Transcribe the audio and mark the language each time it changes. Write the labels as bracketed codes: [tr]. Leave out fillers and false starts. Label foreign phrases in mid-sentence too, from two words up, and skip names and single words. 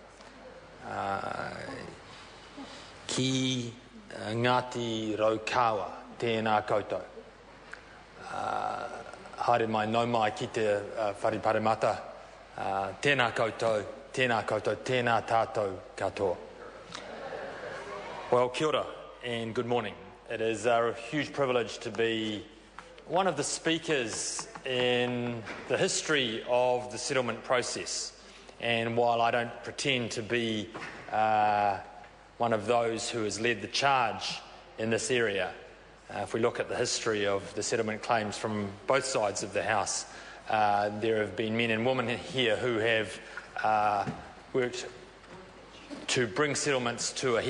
[mi] Ki Ngāti Raukawa, tēnā koutou. Haere mai nau mai ki te whare Parimata, tēnā koutou, tēnā koutou, tēnā tātou katoa. [en] Well, [mi] kia ora [en] and good morning. It is a huge privilege to be one of the speakers in the history of the settlement process. And while I don't pretend to be one of those who has led the charge in this area, if we look at the history of the settlement claims from both sides of the House, there have been men and women here who have worked to bring settlements to a head.